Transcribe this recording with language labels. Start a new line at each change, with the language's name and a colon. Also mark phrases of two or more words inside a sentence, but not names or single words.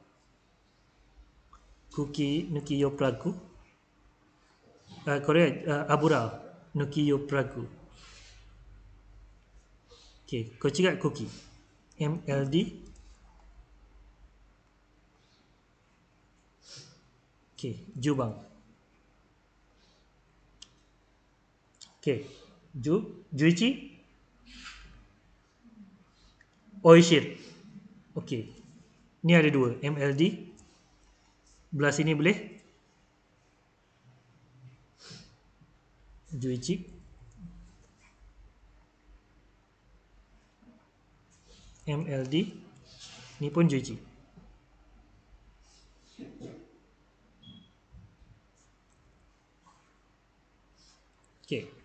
Japanese: 空気抜き用プラグ、これ油抜き用プラグ OK、 こっちが空気 MLD、 OK、 10番 OK、 11
English: oil shade
Malay: OK, ni ada dua MLD, belah sini boleh 11 MLD, ni pun 11 OK.